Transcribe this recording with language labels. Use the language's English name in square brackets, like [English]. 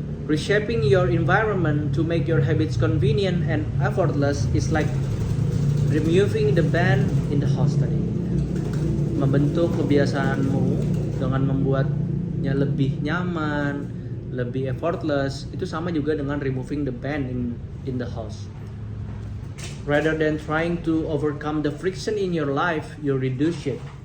[English] Reshaping your environment to make your habits convenient and effortless is like removing the bend in the house tadi. [Indonesian] Membentuk kebiasaanmu dengan membuatnya lebih nyaman, lebih effortless, itu sama juga dengan [English] removing the bend in the house. Rather than trying to overcome the friction in your life, you reduce it.